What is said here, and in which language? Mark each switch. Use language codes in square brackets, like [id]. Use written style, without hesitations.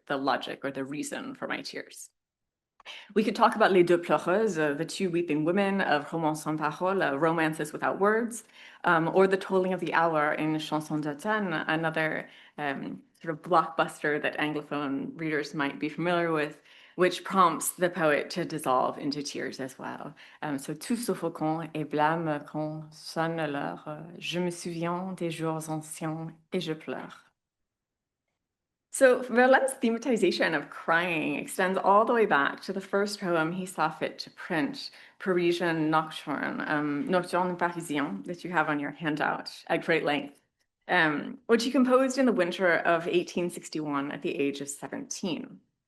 [en] The logic or the reason for my tears. We could talk about Les Deux Pleureuses, the two weeping women of Romance sans parole, romances without words, or the tolling of the hour in Chanson d'automne, another sort of blockbuster that Anglophone readers might be familiar with, which prompts the poet to dissolve into tears as well. [fr] So tout suffocant et blâme quand sonne l'heure, je me souviens des jours anciens et je pleure. [en] So Verlaine's thematization of crying extends all the way back to the first poem he saw fit to print, Parisian Nocturne, Nocturne Parisien, that you have on your handout at great length, which he composed in the winter of 1861 at the age of 17.